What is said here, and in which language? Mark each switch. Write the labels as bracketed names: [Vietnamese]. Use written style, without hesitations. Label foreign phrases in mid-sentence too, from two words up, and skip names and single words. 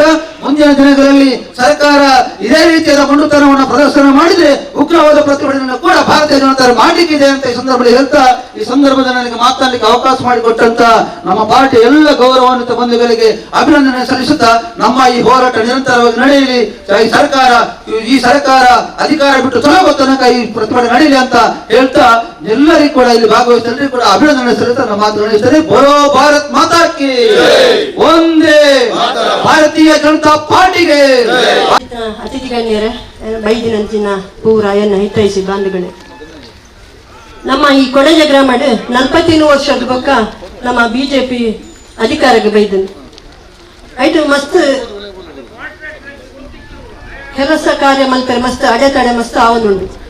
[Kannada] ಮುಂದಿನ ದಿನಗಳಲ್ಲಿ ಸರ್ಕಾರ ಇದೇ ರೀತಿಯಾದ ಮಂಡುತನವನ್ನು ಪ್ರದರ್ಶನ ಮಾಡಿದ್ರೆ ಉಗ್ರವಾದ ಪ್ರತಿಭಟನೆ ಕೂಡ ಭಾರತೀಯ ಜನತಾ ಮಾಡಲಿಕ್ಕಿದೆ ಅಂತ ಈ ಸಂದರ್ಭದಲ್ಲಿ ಹೇಳ್ತಾ, ಈ ಸಂದರ್ಭದಲ್ಲಿ ನನಗೆ ಮಾತನಾಡಲಿಕ್ಕೆ ಅವಕಾಶ ಮಾಡಿಕೊಟ್ಟಂತ ನಮ್ಮ ಪಾರ್ಟಿಯ ಎಲ್ಲ ಗೌರವಾನ್ವಿತ ಬಂಧುಗಳಿಗೆ ಅಭಿನಂದನೆ ಸಲ್ಲಿಸುತ್ತಾ, ನಮ್ಮ ಈ ಹೋರಾಟ ನಿರಂತರವಾಗಿ ನಡೆಯಲಿ, ಈ ಸರ್ಕಾರ ಅಧಿಕಾರ ಬಿಟ್ಟು ತೊಲಗುವ ತನಕ ಈ ಪ್ರತಿಭಟನೆ ನಡೆಯಲಿ ಅಂತ ಹೇಳ್ತಾ, ಎಲ್ಲರಿಗೂ ಕೂಡ ಇಲ್ಲಿ ಭಾಗವಹಿಸಿದ ಎಲ್ಲರಿಗೂ ಕೂಡ ಅಭಿನಂದನೆ ಸಲ್ಲಿಸ್ತಾ ನಮ್ಮ ಮಾತು ನಡೆಯುತ್ತದೆ. [Hindi] बोलो भारत माता की वंदे, [Kannada] ಭಾರತೀಯ ಜನತಾ ಪಾರ್ಟಿಗೆ. ಅತಿಥಿ ಗಣ್ಯರೇ, [Tulu] ಬೈದಿನಂಚಿನ ಪೂರ ಎನ್ನ ಹಿತೈಸಿ ಬಾಂಧುಗಳೇ, ನಮ್ಮ ಈ ಕೊಡಜ ಗ್ರಾಮಡ್ 40 ವರ್ಷದ ಬೊಕ್ಕ ನಮ್ಮ ಬಿಜೆಪಿ ಅಧಿಕಾರಕ್ಕೆ ಬೈದನು ಐಟು ಮಸ್ತ್ ಕೆಲಸ ಕಾರ್ಯ ಮಲ್ಪರೆ ಮಸ್ತ್ ಅಡೆತಡೆ ಮಸ್ತ್ ಆವನುಂಡು.